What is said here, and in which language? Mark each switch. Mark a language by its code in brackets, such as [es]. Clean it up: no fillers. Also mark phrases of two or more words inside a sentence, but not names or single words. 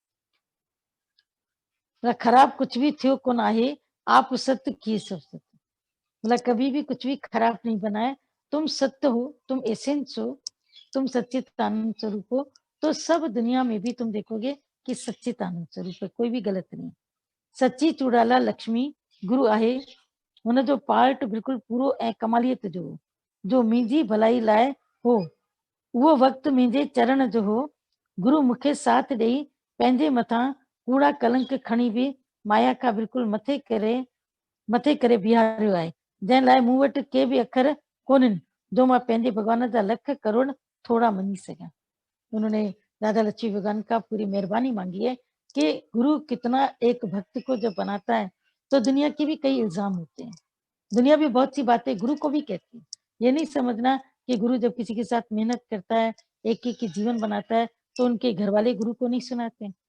[hi] मतलब खराब कुछ भी [sd] थियो को ना है, [hi] आप सत्य किए सब सत्य। मतलब कभी भी कुछ भी खराब नहीं बनाए। तुम सत्य हो, तुम एसेंस हो, तुम सच्चिदानंद स्वरूप हो, तो सब दुनिया में भी तुम देखोगे कि सच्चिदानंद स्वरूप है, कोई भी गलत नहीं। [sd] सच्ची चुड़ाला लक्ष्मी गुरु आहे, हुन जो पार्ट बिल्कुल पूरो ऐं कमालियत जो मुंहिंजी भलाई लाइ हो, उहो वक़्तु मुंहिंजे चरण जो हो। गुरु मूंखे साथ ॾेई पंहिंजे मथां कूड़ा कलंक खणी बि माया खां बिल्कुलु मथे करे बीहारियो आहे, जंहिं लाइ मूं वटि के बि अखर कोन्हनि जो मां पंहिंजे भॻवान जा लख करोड़ थोड़ा मञी सघां। [hi] उन्होंने दादा लक्ष्मी भगवान का पूरी मेहरबानी मांगी है कि गुरु कितना एक भक्त को जब बनाता है तो दुनिया के भी कई इल्जाम होते हैं, दुनिया भी बहुत सी बातें गुरु को भी कहती है। ये नहीं समझना कि गुरु जब किसी के साथ मेहनत करता है, एक की जीवन बनाता है, तो उनके घर वाले गुरु को नहीं सुनाते हैं।